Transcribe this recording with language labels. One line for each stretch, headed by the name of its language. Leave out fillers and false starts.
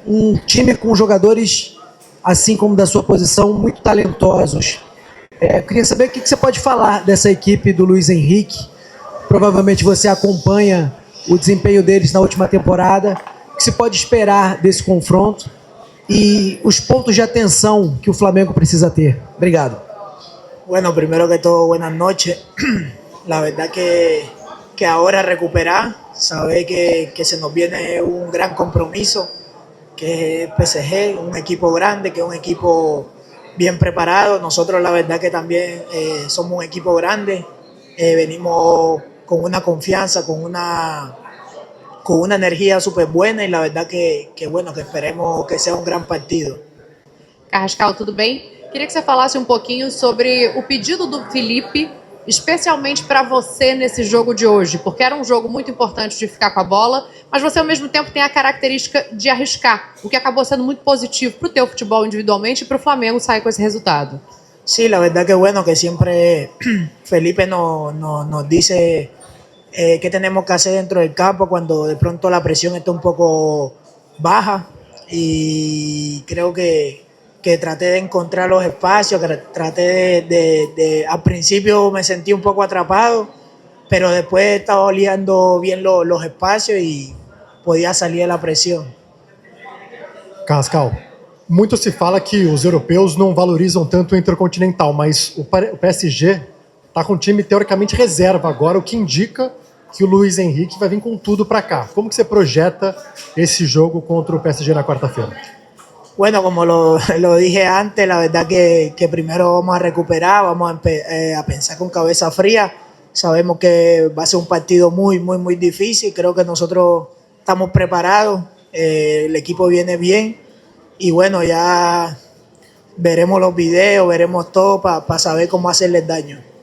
Portuguese: Um time com jogadores, assim como da sua posição, muito talentosos. Eu queria saber o que você pode falar dessa equipe do Luiz Henrique. Provavelmente você acompanha o desempenho deles na última temporada. O que se pode esperar desse confronto e os pontos de atenção que o Flamengo precisa ter? Obrigado.
Spanish: Bueno, primero que todo, buenas noches. La verdad que ahora recuperar, saber que se nos viene un gran compromiso, que es PSG, un equipo grande, que es un equipo bien preparado. Nosotros la verdad que también somos un equipo grande, venimos con una confianza, con una energia super buena e la verdad que bueno, que esperemos que sea um gran partido.
Portuguese: Carrascal, tudo bem? Queria que você falasse um pouquinho sobre o pedido do Felipe, especialmente para você nesse jogo de hoje, porque era um jogo muito importante de ficar com a bola, mas você ao mesmo tempo tem a característica de arriscar, o que acabou sendo muito positivo para o teu futebol individualmente e para o Flamengo sair com esse resultado.
Spanish: Sí, la verdad que bueno, que siempre Felipe nos dice qué tenemos que hacer dentro del campo cuando de pronto la presión está un poco baja y creo que traté de encontrar los espacios, que traté al principio me sentí un poco atrapado, pero después he estado oliendo bien los espacios y podía salir de la presión.
Portuguese: Carrascal, muito se fala que os europeus não valorizam tanto o Intercontinental, mas o PSG está com um time teoricamente reserva agora, o que indica que o Luiz Henrique vai vir com tudo para cá. Como que você projeta esse jogo contra o PSG na quarta-feira?
Spanish: Bueno, como lo dije antes, la verdad que primero vamos a recuperar, vamos a pensar con cabeza fría. Sabemos que va a ser un partido muy difícil. Creo que nosotros estamos preparados, el equipo viene bien y bueno, ya veremos los videos, veremos todo para saber cómo hacerles daño.